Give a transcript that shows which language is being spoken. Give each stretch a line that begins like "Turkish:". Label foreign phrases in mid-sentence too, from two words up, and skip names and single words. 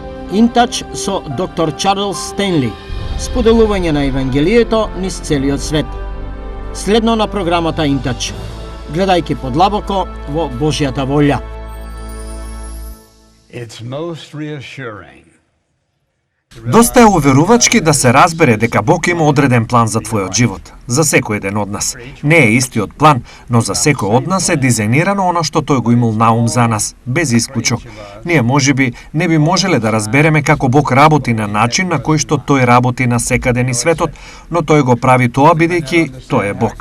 Macedonian: Интач со доктор Чарлс Стенли. Споделување на Евангелието низ целиот свет. Следно на програмата Интач. Гледајќи подлабоко во Божјата волја.
English: It's most reassuring.
Macedonian: Доста е уверувачки да се разбере дека Бог има одреден план за твојот живот, за секој еден од нас. Не е истиот план, но за секој од нас е дизајнирано она што тој го имал наум за нас, без исклучок. Ние можеби не би можеле да разбереме како Бог работи на начин на кој што тој работи на секаде низ светот, но тој го прави тоа бидејќи тој е Бог.